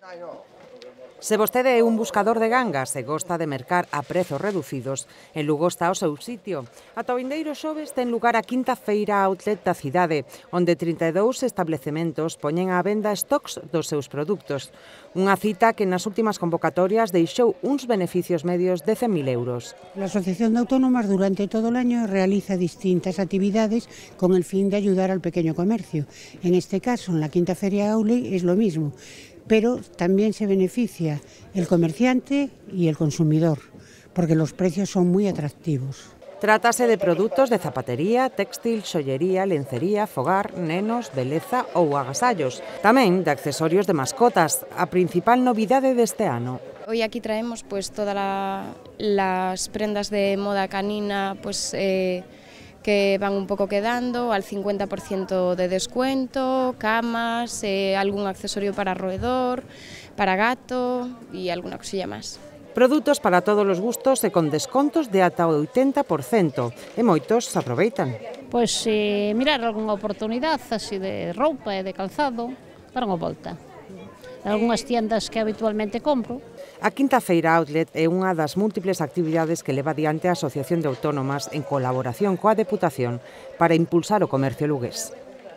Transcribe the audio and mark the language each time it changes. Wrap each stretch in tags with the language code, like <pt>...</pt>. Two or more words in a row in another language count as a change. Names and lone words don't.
<gl>Se vostede é un buscador de gangas e gosta de mercar a prezos reducidos, en Lugo está o seu sitio. Ata o vindeiro xoves ten lugar a quinta feira outlet da cidade, onde 32 establecementos poñen á venda stocks dos seus produtos. Unha cita que nas últimas convocatorias deixou uns beneficios medios de 100.000 euros.</gl> <es>La Asociación de Autónomas durante todo el año realiza distintas actividades con el fin de ayudar al pequeño comercio. En este caso, en la quinta feria outlet es lo mismo, pero también se beneficia el comerciante y el consumidor, porque los precios son muy atractivos.</es> <gl>Trátase de produtos de zapatería, téxtil, xollería, lencería, fogar, nenos, beleza ou agasallos. Tamén de accesorios de mascotas, a principal novidade deste ano.</gl> <es>Hoy aquí traemos pues todas las prendas de moda canina que van un poco quedando al 50% de descuento, camas, algún accesorio para roedor, para gato y alguna cosilla más.</es> <gl>Produtos para todos os gustos e con descontos de ata o 80%, e moitos se aproveitan. Pois mirar algunha oportunidade así de roupa e de calzado, dar unha volta.</gl> <es>Algúnas tiendas que habitualmente compro.</es> <gl>A Quinta Feira Outlet é unha das múltiples actividades que leva adiante a Asociación de Autónomas en colaboración coa Deputación para impulsar o comercio lugués.</gl>